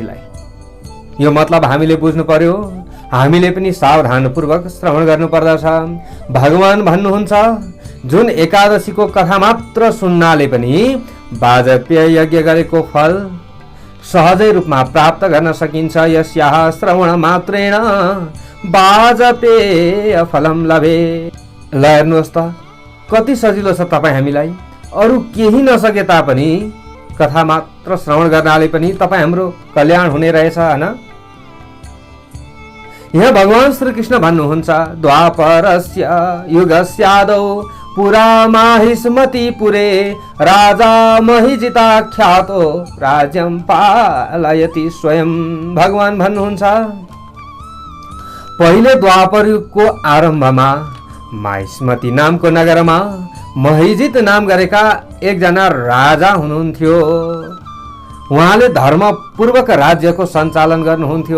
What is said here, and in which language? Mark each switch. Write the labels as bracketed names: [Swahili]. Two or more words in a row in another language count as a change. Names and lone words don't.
[Nepali] यो मतलब हामीले बुझ्नु पर्यो, हामीले पनि सावधानपूर्वक श्रवण गर्नुपर्दछ। भगवान भन्नुहुन्छ, जुन एकादशीको कथा मात्र सुन्नाले पनि वाजपेय यज्ञ गरेको फल सहजै रूपमा प्राप्त गर्न सकिन्छ। [Sanskrit] यस्याः श्रवण मात्रेण वाजपेय फलं लभेत्। [Nepali] ल हेर्नुहोस् त कति सजिलो छ तपाईँ हामीलाई। अरू केही नसके तापनि कथा मात्र श्रवण गर्नाले पनि तपाईँ हाम्रो कल्याण हुने रहेछ हैन? यहाँ भगवान श्रीकृष्ण भन्नुहुन्छ, [Sanskrit] द्वापरस्य युगस्यादौ पुरा माहिष्मतिपुरे राजा महिजिताख्यातो राज्यं पालयति स्वयं। [Nepali] भगवान भन्नुहुन्छ, पहिले द्वापर युगको आरम्भमा माहिष्मति नामको नगरमा महिजित नाम गरेका एकजना राजा हुनुहुन्थ्यो। उहाँले धर्मपूर्वक राज्यको सञ्चालन गर्नुहुन्थ्यो।